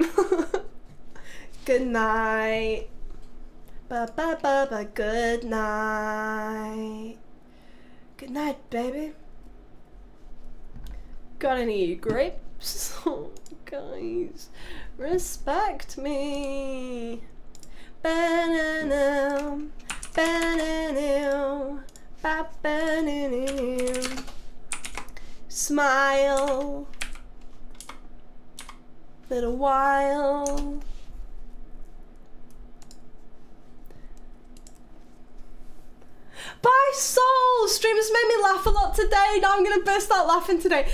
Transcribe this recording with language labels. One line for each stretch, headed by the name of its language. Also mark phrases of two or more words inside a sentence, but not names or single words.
English: Good night. Ba-ba-ba-ba, good night. Good night, baby. Got any grapes? Oh, guys, respect me. Ba-na-na, ba-na-na, ba-ba-na-na. Smile. Little while. Bye, Soul! Streamers made me laugh a lot today. Now I'm going to burst out laughing today.